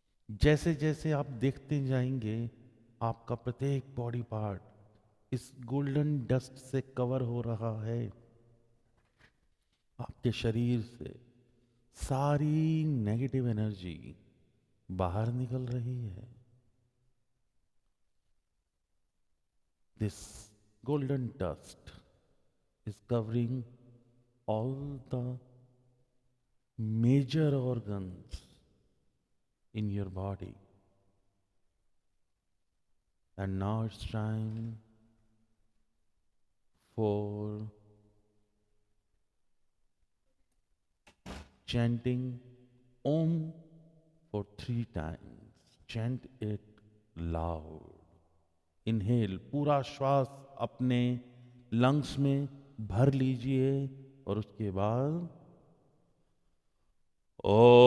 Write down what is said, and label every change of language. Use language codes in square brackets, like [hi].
[hi] जैसे जैसे आप देखते जाएंगे, आपका प्रत्येक बॉडी पार्ट इस गोल्डन डस्ट से कवर हो रहा है। आपके शरीर से सारी नेगेटिव एनर्जी बाहर निकल रही है। [en] This golden dust is covering all the major organs in your body. And now it's time for chanting Om for 3 times. Chant it loud. [hi] Inhale, पूरा श्वास अपने लंग्स में भर लीजिए और उसके बाद ओ